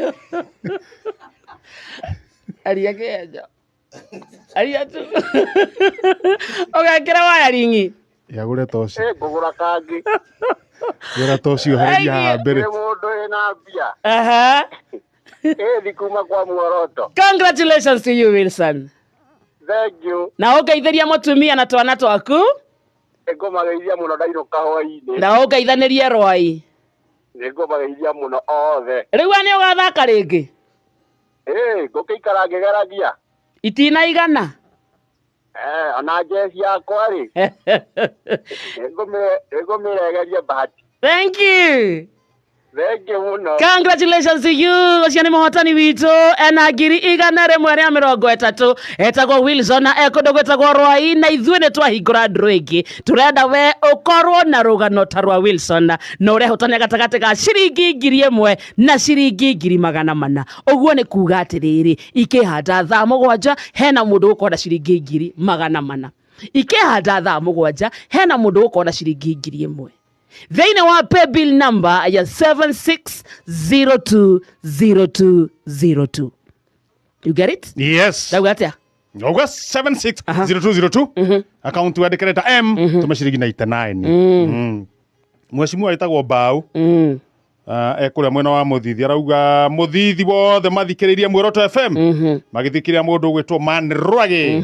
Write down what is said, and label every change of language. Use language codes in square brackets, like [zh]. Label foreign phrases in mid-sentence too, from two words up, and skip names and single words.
[ki] Aria Kihenjo. Aria tu. Ũgekĩra wayaringi. Yagũre toci. Ngũgũra kangĩ. Gũra toci ũhereria haha mbere. Mũndũ ĩna mbia. Thikuma kwa muoroto. [en] Congratulations to you Wilson. Thank you. [ki] Na ũngeithĩria mũtumia na twana twaku. Ngũmageithia mũno ndainũka hwaĩ-inĩ. Na ũngeithanĩrie Rwai. Ngũmageithia mũno othe. Rĩu nĩ ũgathaka rĩngĩ? Ngũkĩikara ngĩgeragia. Itinaigana? Ona njeci yakwa rĩ. Ngũmĩregeria bahati. [en] Thank you. Thank you muno. Congratulations to you. [ki] Ũcio nĩ mũhotani witũ ena 130 etagwo Wilson na ekũndũ gwĩtagwo Rwai na ithuĩ nĩ twahingũra ndũ ĩngĩ tũrenda we ũkorwo na rũgano ta rwa Wilson na ũrehotania gatagatĩ ga ciringi 1,000 na ciringi 400. Ũguo nĩ kuga atĩrĩrĩ ikĩhanda thaa 7 hena mũndũ ũkwenda ciringi 400. Ikĩhanda thaa 7 hena mũndũ ũkwenda ciringi 1,000. Thĩinĩ wa [en] paybill number [ki] ya 76020202. [en] You get it? Yes. [ki] Ndauga atĩa? Ndauga 760202. Account wandĩkĩre ta M tũme ciringi 99. Mheshimiwa aitagwo Mbau. Ekũrĩa mwena wa Mũthithi arauga Mũthithi wothe mathikĩrĩirie Muoroto FM magĩthikĩrĩria mũndũ ũgwĩtwo RWAGI.